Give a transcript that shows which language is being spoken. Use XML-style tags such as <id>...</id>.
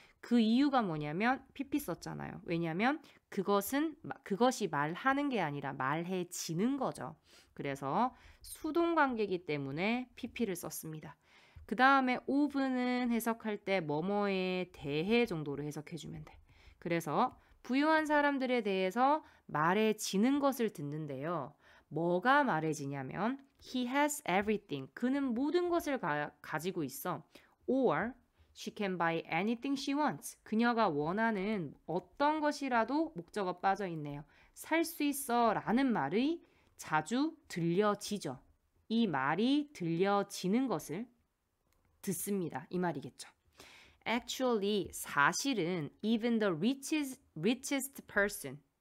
<ko>그 이유가 뭐냐면 PP 썼잖아요. 왜냐하면 그것이 말하는 게 아니라 말해지는 거죠. 그래서 수동관계이기 때문에 PP를 썼습니다. 그 다음에 of는 해석할 때 뭐뭐에 대해 정도로 해석해주면 돼. 그래서 부유한 사람들에 대해서 말해지는 것을 듣는데요. 뭐가 말해지냐면</ko> <en>He has everything.</en> <ko>그는 모든 것을 가지고 있어.</ko> <en>Or she can buy anything she wants.</en> <ko>그녀가 원하는 어떤 것이라도 목적어 빠져 있네요. 살 수 있어 라는 말이 자주 들려지죠. 이 말이 들려지는 것을 듣습니다. 이 말이겠죠.</ko> <en>Actually,</en> <ko>사실은</ko> <en>even the richest person.</en>